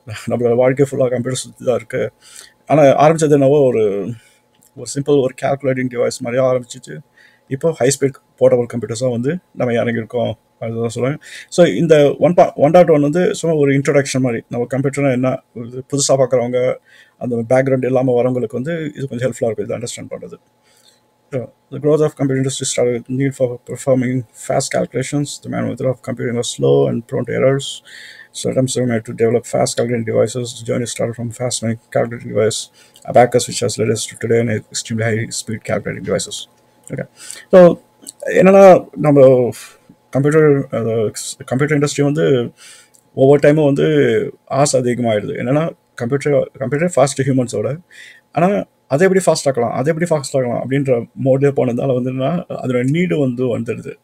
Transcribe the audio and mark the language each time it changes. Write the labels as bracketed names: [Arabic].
[Tamil] நம்மளோட வாழ்க்கை ஃபுல்லாக கம்ப்யூட்டர் சுற்றி தான் இருக்குது. ஆனால் ஆரம்பித்தது என்னவோ ஒரு சிம்பிள் ஒரு கேல்குலேட்டிங் டிவைஸ் மாதிரியாக ஆரம்பிச்சிச்சு. இப்போ ஹை-ஸ்பீட் போர்ட்டபிள் கம்ப்யூட்டர்ஸாக வந்து நம்ம இறங்கியிருக்கோம், அதுதான் சொல்லுவாங்க. ஸோ இந்த 1.1 வந்து சும்மா ஒரு இன்ட்ரடக்ஷன் மாதிரி. நம்ம கம்ப்யூட்டர்னா என்ன, புதுசாக பார்க்குறவங்க, அந்த பேக்ரவுண்ட் இல்லாமல் வரவங்களுக்கு வந்து இது கொஞ்சம் ஹெல்ப்ஃபுல்லாக இருக்கும், இது அண்டர்ஸ்டாண்ட் பண்ணுறது. [English] The growth of computer industry started with the need for performing fast calculations. The manual method of computing was slow and prone to errors. So attempts were made to develop fast calculating devices. The journey started from fast calculating device, Abacus, which has led us to today and extremely high-speed calculating devices. Okay, so [Tamil] என்னன்னா நம்ம computer industry வந்து ஒவ்வொரு டைமும் வந்து ஆசை அதிகமாகிடுது. என்னென்னா computer fast ஹியூமன்ஸோட, ஆனால் அதை எப்படி ஃபாஸ்ட் ஆக்கலாம் அப்படின்ற மோட்லேயே போனதால் வந்து அதோட நீடு வந்து வந்துடுது.